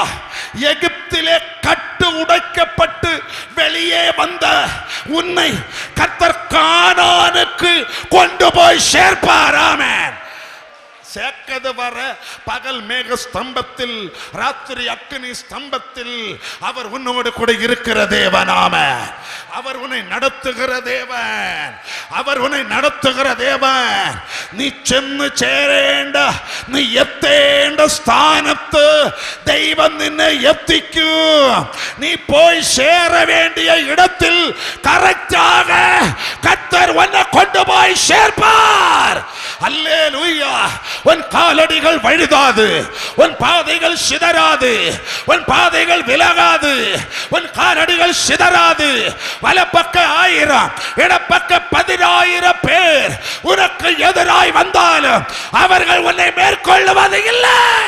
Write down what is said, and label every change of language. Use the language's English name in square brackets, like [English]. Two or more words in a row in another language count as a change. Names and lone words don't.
[Tamil] எகிப்திலே கட்டு உடைக்கப்பட்டு வெளியே வந்த உன்னை கர்த்தர் கானானுக்கு கொண்டு போய் சேர்ப்பார். ஆமென். சேர்க்கது வர பகல் மேக ஸ்தம்பத்தில், ராத்திரி அக்கினி ஸ்தம்பத்தில் அவர் உன்னோடு கூட இருக்கிற தேவன். ஆமென். அவர் உன்னை நடத்துகிற தேவன், அவர் உன்னை நடத்துகிற தேவன். [Malayalam] നീ ചെന്ന് ചേരേണ്ട, നീ എത്തേണ്ട സ്ഥാനത്ത് ദൈവം നിന്നെ എത്തിക്കും. [Tamil] நீ போய் சேர வேண்டிய இடத்தில் கரெக்டாக கர்த்தர் உன்னை கொண்டு போய் சேர்ப்பார். அல்லேலூயா. உன் காலடிகள் வழுதாது, உன் பாதைகள் சிதறாது, உன் பாதைகள் விலகாது, உன் காலடிகள் சிதறாது. வலப்பக்க 1000 இடப்பக்க 10,000 பேர் உனக்கு எதிராய் வந்தாலும் அவர்கள் உன்னை மேற்கொள்ளுவது இல்லை.